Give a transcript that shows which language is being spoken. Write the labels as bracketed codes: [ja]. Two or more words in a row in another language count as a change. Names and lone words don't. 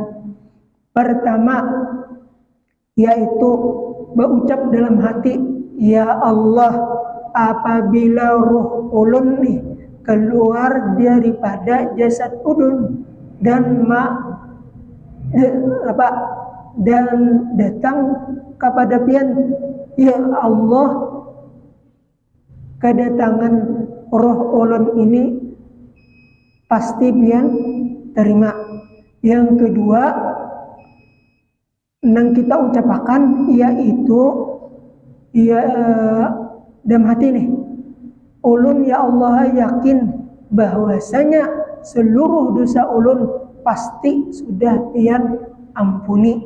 [id] Pertama, yaitu berucap dalam hati, ya Allah, apabila ruh ulun nih keluar daripada jasad ulun dan datang kepada pian, ya Allah, kedatangan roh ulun ini pasti pian terima. Yang kedua yang kita ucapkan yaitu dalam hati nih, ulun ya Allah yakin bahwasanya seluruh dosa ulun pasti sudah pian ampuni.